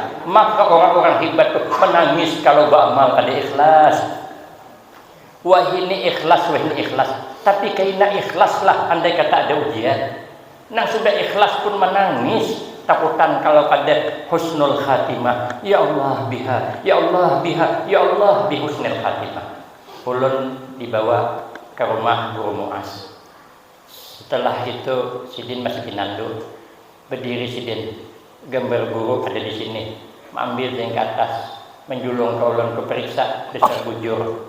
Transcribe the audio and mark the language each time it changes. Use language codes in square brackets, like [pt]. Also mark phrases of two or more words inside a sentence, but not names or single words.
[bjn] Maka orang-orang hebat tuh menangis kalau beramal kada ikhlas. Wah ini ikhlas, wah ini ikhlas. Tapi kaina ikhlas lah andai kata ada ujian. Nang sudah ikhlas pun menangis, takutan kalau kada [ar] حسن الخاتمة. يا الله بها يا الله بها يا الله بحسن الخاتمة. [bjn] Ulun dibawa ke rumah Guru Muas. Setelah itu sidin masih pinandu, berdiri sidin, gambar guru ada di sini, ambil yang ke atas, menjulung ke ulun ke periksa, besar bujur.